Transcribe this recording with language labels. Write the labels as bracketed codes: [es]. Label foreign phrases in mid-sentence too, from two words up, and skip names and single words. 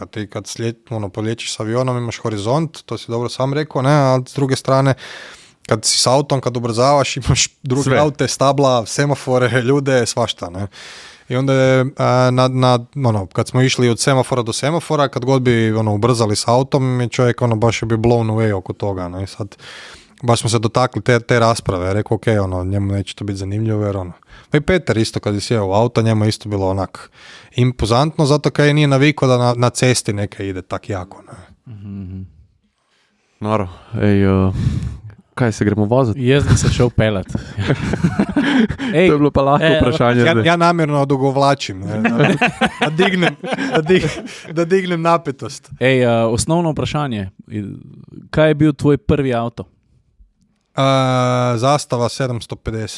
[hr] Ti kad podliječiš s avionom imaš horizont, to si dobro sam rekao, ne, a s druge strane kad si s autom, kad ubrzavaš, imaš druge aute, stabla, semafore, ljude, svašta, ne. I onda je, kad smo išli od semafora do semafora, kad god bi ubrzali s autom, je čovjek baš je bio [en] blown away [hr] oko toga, ne. I sad, baš smo se dotakli te rasprave, rekao, ok, njemu neće to biti zanimljivo, jer i Peter isto kad je sjeo u auto, njemu isto bilo onak impozantno, zato kad je nije navikao da na cesti neka ide tak jako, ne. Mm-hmm. Naravno, [sl] kaj se gremo voziti? Jaz bi se šel pelat. To je bilo pa lahko vprašanje. [hr] Ja namjerno odugovlačim, da dignem napetost. [sl] Osnovno vprašanje. Kaj je bil tvoj prvi avto? Zastava 750.